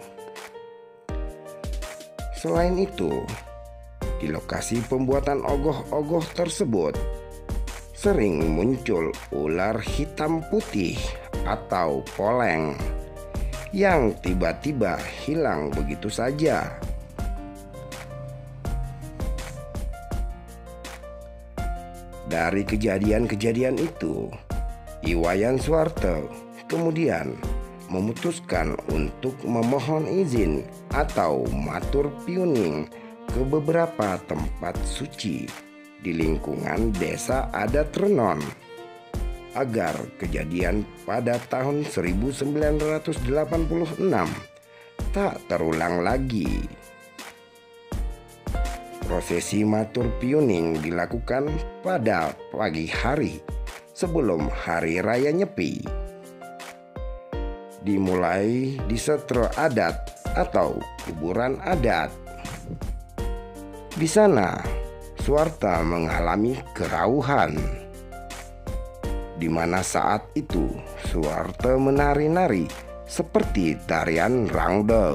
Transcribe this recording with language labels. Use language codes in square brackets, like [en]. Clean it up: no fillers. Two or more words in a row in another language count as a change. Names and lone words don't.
[id] Selain itu, di lokasi pembuatan ogoh-ogoh tersebut sering muncul ular hitam putih atau poleng yang tiba-tiba hilang begitu saja. Dari kejadian-kejadian itu, Iwayan Suarte kemudian memutuskan untuk memohon izin atau [ban] matur piuning [id] ke beberapa tempat suci di lingkungan desa adat Renon agar kejadian pada tahun 1986 tak terulang lagi. Prosesi [ban] matur piuning [id] dilakukan pada pagi hari sebelum hari raya Nyepi. Dimulai di setro adat atau kuburan adat. Di sana, Suarte mengalami kerauhan, di mana saat itu Suarte menari-nari seperti tarian rangda.